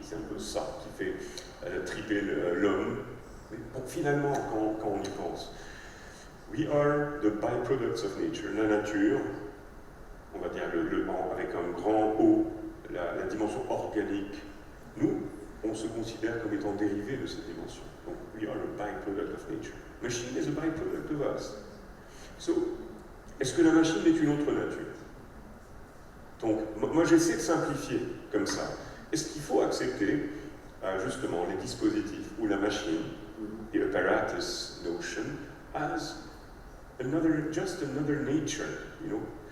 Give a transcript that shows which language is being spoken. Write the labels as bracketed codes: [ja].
[fr] C'est un peu ça qui fait triper l'homme. Mais bon, finalement, quand on y pense, [en] we are the byproducts of nature. [fr] La nature, on va dire avec un grand O, la dimension organique. Nous, on se considère comme étant dérivés de cette dimension. [en] Donc, we are a byproduct of nature. Machine is a byproduct of us. [fr] So, est-ce que la machine est une autre nature? Donc, moi j'essaie de simplifier comme ça. Est-ce qu'il faut accepter justement les dispositifs ou la machine, [en] the apparatus notion, as just another nature, you know?